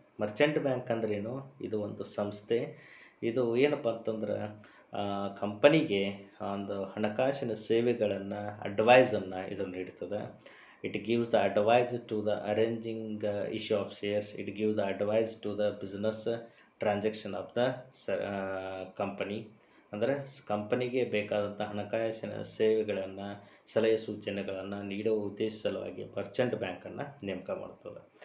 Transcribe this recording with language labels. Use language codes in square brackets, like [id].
[kn] Merchant bank ಅಂದ್ರೇನು? ಇದು ಒಂದು ಸಂಸ್ಥೆ. ಇದು ಏನಪ್ಪ ಅಂತಂದ್ರೆ ಕಂಪನಿಗೆ ಒಂದು ಹಣಕಾಸಿನ ಸೇವೆಗಳನ್ನು ಅಡ್ವೈಸನ್ನು ಇದು ನೀಡ್ತದೆ. [en] It gives the advice to the arranging issue of shares. It gives the advice to the business transaction of the company. [kn] ಅಂದರೆ ಕಂಪನಿಗೆ ಬೇಕಾದಂಥ ಹಣಕಾಸಿನ ಸೇವೆಗಳನ್ನು, ಸಲಹೆ ಸೂಚನೆಗಳನ್ನು ನೀಡುವ ಉದ್ದೇಶ ಸಲುವಾಗಿ ಮರ್ಚೆಂಟ್ ಬ್ಯಾಂಕನ್ನು ನೇಮಕ ಮಾಡ್ತದೆ.